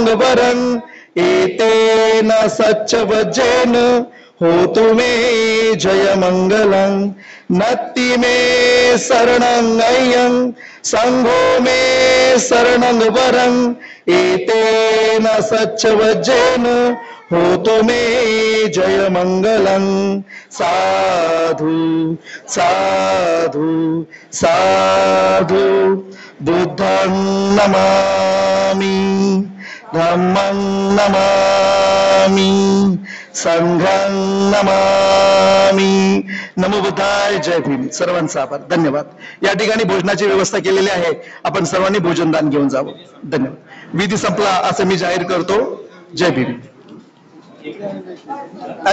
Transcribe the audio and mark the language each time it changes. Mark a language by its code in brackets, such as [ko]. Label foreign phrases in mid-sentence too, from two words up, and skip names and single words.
[pi] वरं एतेन सच्चवज्जेन होतु मे जयमङ्गलम् नत्थि मे शरणं अय्यं संघो मे शरणं वरं एतेन सच्चवज्जेन होतु मे जयमङ्गलम् साधु साधु साधु बुद्धं नमामि धम्मं नमामि संघं नमामि नमो बुद्धाय [mr] जय भीम. सर्वांचा आभार, धन्यवाद. या ठिकाणी भोजनाची व्यवस्था केलेली आहे, आपण सर्वांनी भोजनदान घेऊन जावं. धन्यवाद. विधी संपला असं मी जाहीर करतो. जय भीम.